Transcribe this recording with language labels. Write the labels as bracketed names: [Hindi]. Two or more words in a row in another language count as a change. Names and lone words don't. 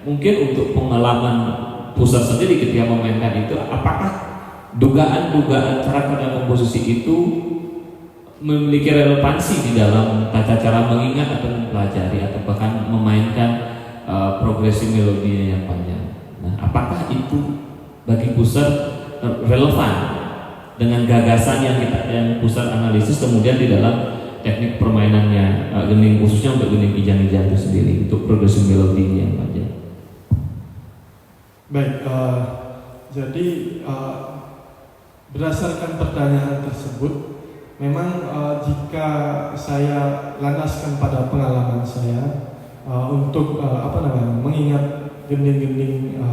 [Indonesian] Mungkin untuk pengalaman Husserl sendiri ketika memainkan itu, apakah dugaan-dugaan cara kerja komposisi itu memiliki relevansi di dalam tata cara mengingat atau mempelajari atau bahkan memainkan progresi melodinya yang panjang. Nah, apakah itu bagi Husserl relevan dengan gagasan yang Husserl analisis kemudian di dalam teknik permainannya gending, khususnya untuk gending ijang-ijang itu sendiri untuk progresi melodinya yang panjang? Baik, jadi berdasarkan pertanyaan tersebut, memang jika saya landaskan pada pengalaman saya untuk mengingat gending-gending